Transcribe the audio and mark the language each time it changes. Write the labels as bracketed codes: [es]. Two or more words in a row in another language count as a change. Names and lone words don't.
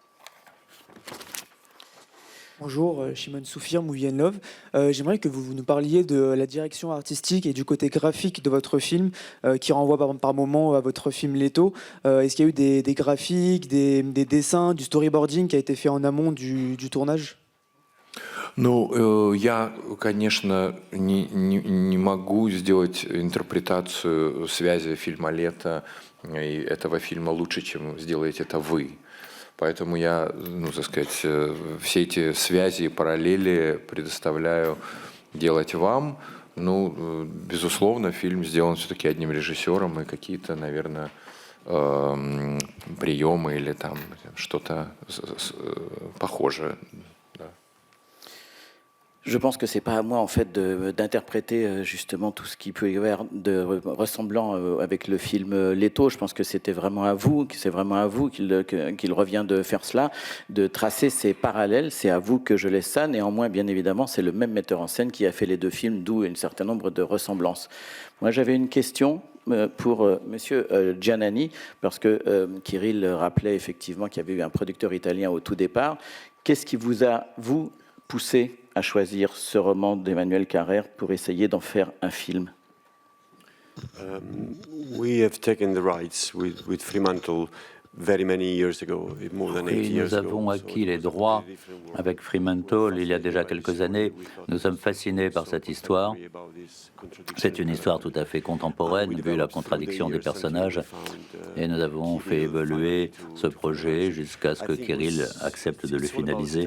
[fr] Bonjour, Shimon Soufir, Movie and Love. J'aimerais que vous nous parliez de la direction artistique et du côté graphique de votre film, qui renvoie par moments à votre film Leto. Est-ce qu'il y a eu des graphiques, des dessins, du storyboarding qui a été fait en amont du tournage? [ru] Ну, я, конечно, не могу сделать интерпретацию связи фильма «Лето» и этого фильма лучше, чем сделаете это вы. Поэтому я, так сказать, все эти связи и параллели предоставляю делать вам. Ну, безусловно, фильм сделан все-таки одним режиссером, и какие-то, наверное, приемы или там что-то похожее. [fr] Je pense que c'est pas à moi en fait d'interpréter justement tout ce qui peut y avoir de ressemblant avec le film Leto. Je pense que c'était vraiment à vous, que c'est vraiment à vous qu'il revient de faire cela, de tracer ces parallèles. C'est à vous que je laisse ça. Néanmoins, bien évidemment, c'est le même metteur en scène qui a fait les deux films, d'où un certain nombre de ressemblances. Moi, j'avais une question pour Monsieur Giannani, parce que Kirill rappelait effectivement qu'il y avait eu un producteur italien au tout départ. Qu'est-ce qui vous a, vous, poussé à choisir ce roman d'Emmanuel Carrère pour essayer d'en faire un film? [en] We have taken the rights with Fremantle very many years ago, more than 8 [fr] Et [en] years [fr] nous avons [en] ago. [fr] acquis les droits avec Fremantle il y a déjà quelques années. Nous sommes fascinés par cette histoire. C'est une histoire tout à fait contemporaine, vu la contradiction des personnages. Et nous avons fait évoluer ce projet jusqu'à ce que Kirill accepte de le finaliser.